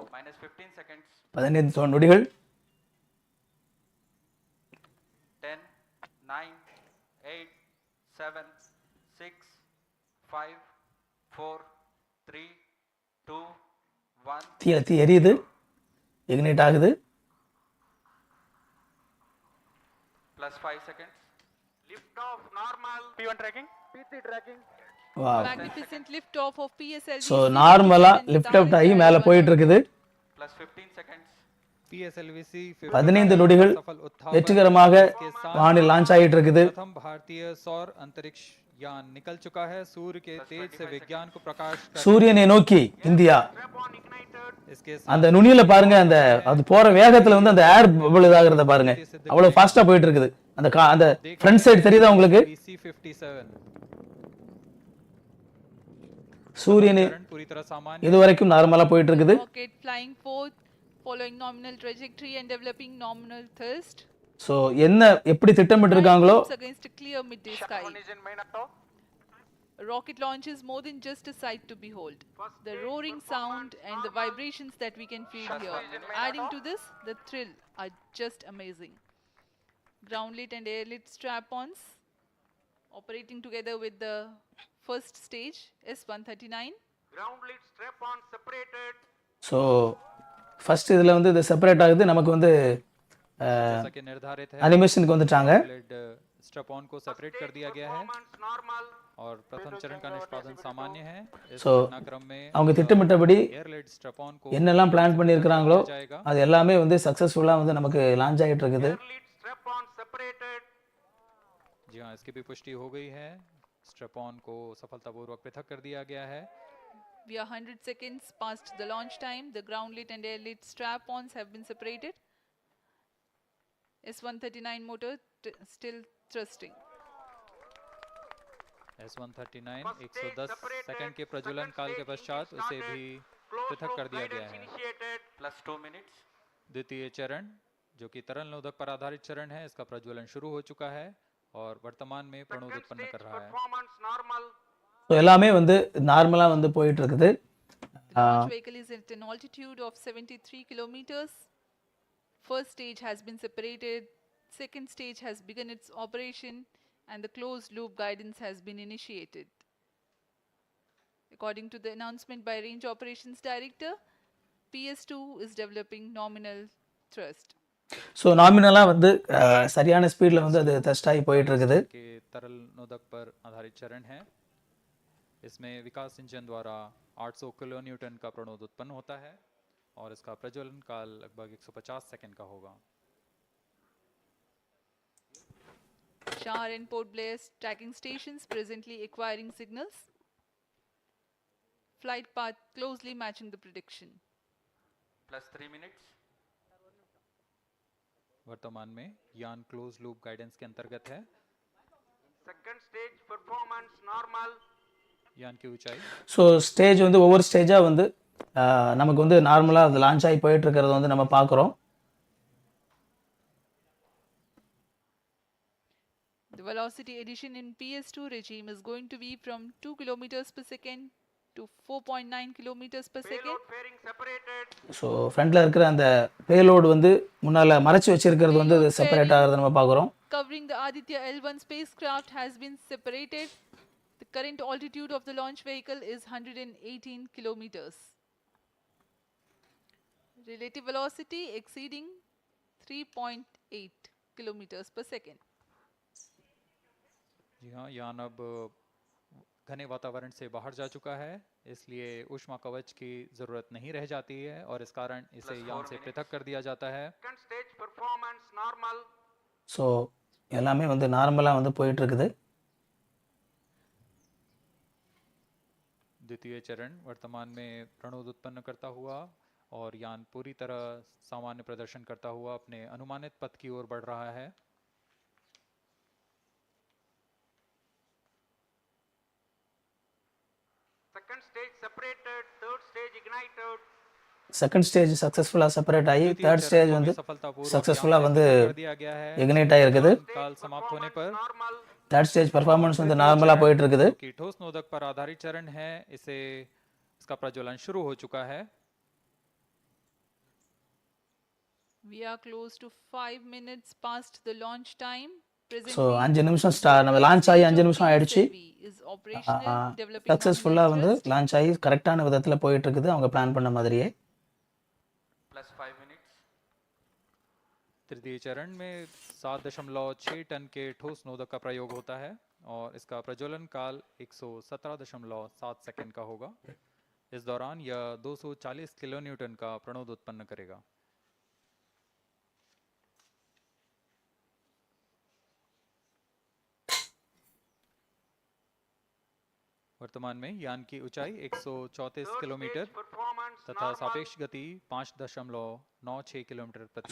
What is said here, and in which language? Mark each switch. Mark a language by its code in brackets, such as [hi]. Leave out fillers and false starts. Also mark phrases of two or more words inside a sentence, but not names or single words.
[en] -15 seconds. [ta] 15 நொடிகள். 10 9, 8, 7, 6, 5, 4, 3, 2, 1. தீ எரியுது, இக்னைட் ஆகுது. [en] Plus 5 seconds. Lift off normal. P1 tracking. P3 tracking. Wow. Magnificent lift off of PSLV. [ta] ஸோ நார்மலாக [en] lift out [ta] ஆகி மேலே போயிட்டு இருக்குது. [en] Plus 15 seconds. PSLV-C [ta] 15 நொடிகள் வெற்றிகரமாக வானில் லான்ச் ஆகிட்டு இருக்குது. [hi] प्रथम भारतीय सौर अंतरिक्ष यान निकल चुका है. सूर्य के तेज से विज्ञान को प्रकाश कर [ta] சூரியனை நோக்கி இந்தியா. [hi] इसके [ta] அந்த நுனியில பாருங்க, அந்த அது போற வேகத்துல வந்து அந்த [en] air bubble [ta] இதாகிறத பாருங்க, அவ்வளவு ஃபாஸ்டா போயிட்டு இருக்குது. அந்த [en] front side [ta] தெரியுதா உங்களுக்கு? C-57 சூரியனை [hi] पूरी तरह सामान्य [ta] இதுவரைக்கும் நார்மலா போயிட்டு இருக்குது. [en] Rocket flying forth, following nominal trajectory and developing nominal thrust. [ta] ஸோ என்ன எப்படி திட்டமிட்டு இருக்காங்களோ [en] Against a clear midday sky. A rocket launch is more than just a sight to behold. The roaring sound and the vibrations that we can feel here, adding to this, the thrill, are just amazing. Ground lit and air lit strap-ons operating together with the first stage S139. Ground lit strap-on separated. so first [ta] இதில் வந்து இது செப்பரேட் ஆகுது. நமக்கு வந்து [hi] जैसा कि निर्धारित है [ta] அனிமேஷனுக்கு வந்துட்டாங்க. [hi] स्ट्रैप-ऑन को सेपरेट कर दिया गया है [en] Normal. [hi] और प्रथम चरण का निष्पादन सामान्य है. इस [en] So, [hi] घटनाक्रम में [ta] அவங்க திட்டமிட்டபடி [en] airled strap-on [hi] को [ta] என்னெல்லாம் பிளான் பண்ணியிருக்கிறாங்களோ அது எல்லாமே வந்து சக்ஸஸ்ஃபுல்லாக வந்து நமக்கு லான்ச் ஆகிட்டு இருக்குது. [en] Lead strap-on separated. [hi] जी हाँ, इसकी भी पुष्टि हो गई है. स्ट्रैप-ऑन को सफलतापूर्वक पृथक कर दिया गया है. [en] We are 100 seconds past the launch time. The ground lit and air lit strap-ons have been separated. S139 motor still thrusting. [hi] S139 110 सेकंड के प्रज्वलन काल के पश्चात उसे भी पृथक कर दिया गया है. [en] Plus 2 minutes. [hi] द्वितीय चरण जो कि तरल नोदक पर आधारित चरण है, इसका प्रज्वलन शुरू हो चुका है और वर्तमान में प्रणोद उत्पन्न कर रहा है. [en] Performance normal. [ta] ஸோ எல்லாமே வந்து நார்மலாக வந்து போயிட்டு இருக்குது. [en] The launch vehicle is at an altitude of 73 kilometers. First stage has been separated. Second stage has begun its operation and the closed loop guidance has been initiated. According to the announcement by Range Operations Director, PS2 is developing nominal thrust. [ta] ஸோ நாமினலாக வந்து சரியான ஸ்பீடில் வந்து அது டெஸ்ட் ஆகி போயிட்டு இருக்குது. [hi] के तरल नोदक पर आधारित चरण है. इसमें विकास इंजन द्वारा 800 किलो न्यूटन का प्रणोद उत्पन्न होता है और इसका प्रज्वलन काल लगभग 150 सेकंड का होगा. [en] Shar and Port Blair tracking stations presently acquiring signals. Flight path closely matching the prediction. Plus 3 minutes. [hi] वर्तमान में यान [en] close loop guidance [hi] के अंतर्गत है. [en] Second stage performance normal. [hi] यान की ऊंचाई [en] so stage [ta] வந்து ஒவ்வொரு ஸ்டேஜாக வந்து நமக்கு வந்து நார்மலாக அது லான்ச் ஆகி போயிட்டு இருக்கிறத வந்து நம்ம பார்க்குறோம். [en] The velocity addition in PS2 regime is going to be from 2 kilometers per second to 4.9 kilometers per second. Payload fairing separated. [ta] ஸோ ஃப்ரண்ட்டில் இருக்கிற அந்த பேலோடு வந்து முன்னால் மறைச்சி வச்சிருக்கிறது வந்து செப்பரேட் ஆகிறத நம்ம பார்க்குறோம். [en] Covering the Aditya L1 spacecraft has been separated. The current altitude of the launch vehicle is 118 kilometers. Relative velocity exceeding 3.8 kilometers per second. [hi] जी हाँ, यान अब घने वातावरण से बाहर जा चुका है, इसलिए ऊष्मा कवच की जरूरत नहीं रह जाती है और इस कारण इसे यान से पृथक कर दिया जाता है. [en] Second stage performance normal. [ta] ஸோ எல்லாமே வந்து நார்மலாக வந்து போயிட்டு இருக்குது. [hi] द्वितीय चरण वर्तमान में प्रणोद उत्पन्न करता हुआ और यान पूरी तरह सामान्य प्रदर्शन करता हुआ अपने अनुमानित पथ की ओर बढ़ रहा है. [en] Second stage separated. Third stage ignited. second stage [ta] சக்ஸஸ்ஃபுல்லாக செப்பரேட் ஆகி [en] third stage [ta] வந்து சக்ஸஸ்ஃபுல்லாக வந்து [hi] कर दिया गया है. [ta] இக்னைட் ஆகிருக்குது. [hi] काल समाप्त होने पर [en] Normal. third stage performance [ta] வந்து நார்மலாக போயிட்டு இருக்குது. [hi] कि ठोस नोदक पर आधारित चरण है, इसका प्रज्वलन शुरू हो चुका है. [en] We are close to 5 minutes past the launch time. [ta] ஸோ 5 நிமிஷம் நம்ம லான்ச் ஆகி 5 நிமிஷம் ஆயிடுச்சு. சக்ஸஸ்ஃபுல்லாக வந்து லான்ச் ஆகி கரெக்டான விதத்தில் போயிட்டு இருக்குது அவங்க பிளான் பண்ண மாதிரியே. [en] +5 minutes. [hi] तृतीय चरण में 7.6 टन के ठोस नोदक का प्रयोग होता है और इसका प्रज्वलन काल 117.7 सेकंड का होगा. इस दौरान यह 240 किलोन्यूटन का प्रणोद उत्पन्न करेगा. वर्तमान में यान की ऊंचाई 134 किलोमीटर तथा सापेक्ष गति 5.96 किलोमीटर प्रति.